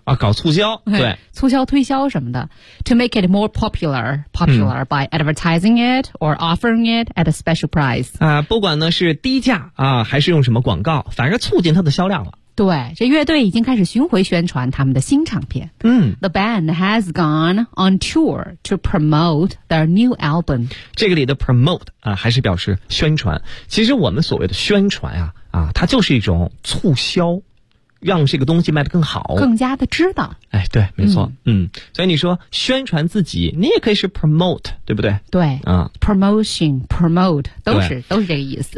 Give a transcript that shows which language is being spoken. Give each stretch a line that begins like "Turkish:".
Chinese: 啊，搞促销，对，促销推销什么的
English: ，to make it more popular by advertising it or offering it at a special price
Chinese: 啊，不管呢是低价啊，还是用什么广告，反正促进它的销量了。对，这乐队已经开始巡回宣传他们的新唱片。
English: The band has gone on tour to promote their new album。
Chinese: 这个里的 promote 啊，还是表示宣传。其实我们所谓的宣传啊，它就是一种促销。让这个东西卖得更好，更加的知道。哎，对，没错。所以你说宣传自己，你也可以是 promote， 对不对？对，promotion promote 都是这个意思。